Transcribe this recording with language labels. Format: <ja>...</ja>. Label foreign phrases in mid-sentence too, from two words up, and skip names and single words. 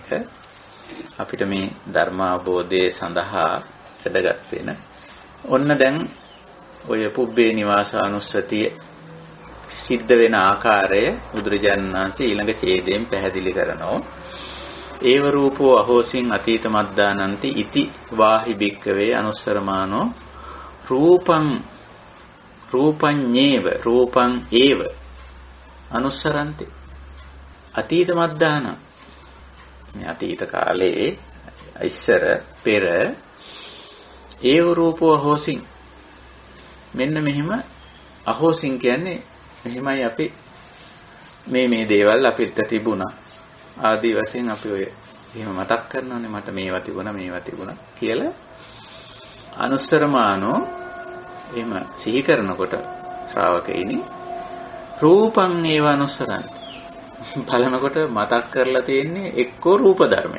<si>අපිට මේ ධර්ම අවබෝධය සඳහා වැදගත් වෙන. ඔන්න දැන් ඔය පුබ්බේ නිවාසානුස්සතිය සිද්ධ වෙන ආකාරය බුදුරජාණන් වහන්සේ ඊළඟ ඡේදයෙන් පැහැදිලි කරනවා.</si> <pi>ඒව රූපෝ අහෝසින් අතීත මද්දානන්ති ඉති වාහි භික්කවේ අනුස්සරමානෝ රූපඤ්ඤේව රූපං ඒව අනුස්සරන්ති අතීත මද්දාන.</pi> <si>මේ අතීත කාලේ ඉස්සර පෙර</si> <pi>ඒව රූපෝ අහෝසින්</pi> <si>මෙන්න මෙහිම අහෝසින් කියන්නේ මෙහිමයි අපි මේ දේවල් අපිට තිබුණා ආදී වශයෙන් අපි ඔය එහෙම මතක් කරනවානේ මට මේවා තිබුණා කියලා අනුස්සරමානෝ එහෙම සිහි කරනකොට ශ්‍රාවකෙයිනි</si> <pi>රූපං ඒව අනුස්සරන්ති</pi> <si>බලනකොට මතක් කරලා තියෙන්නේ එක්කෝ රූප ධර්මයක්.</si>